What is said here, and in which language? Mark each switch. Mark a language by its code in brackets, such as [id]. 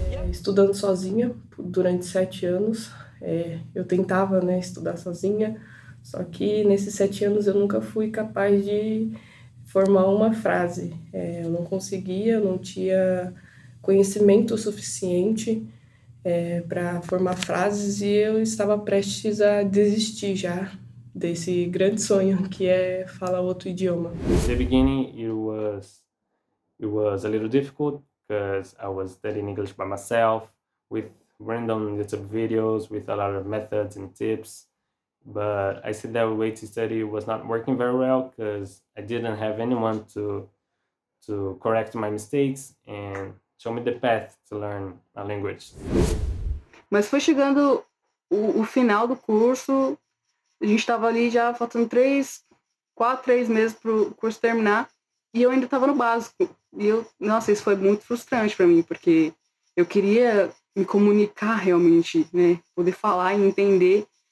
[pt] Estudando sozinha durante 7 anos, eu tentava, estudar sozinha, só que nesses 7 anos eu nunca fui capaz de formar uma frase. Eu não conseguia, não tinha conhecimento suficiente para formar frases e eu estava prestes a desistir já desse grande sonho que é falar outro idioma. [en] In the beginning, it was a little difficult because I was studying English by myself with random YouTube videos with a lot of methods and tips. But I see that way to study was not working very well because I didn't have anyone to correct my mistakes and show me the path to learn a language. [pt] Mas foi chegando o final do curso, a gente estava ali já faltando 3 meses para o curso terminar e eu ainda estava no básico. E isso foi muito frustrante para mim, porque eu queria me comunicar realmente, poder falar e entender.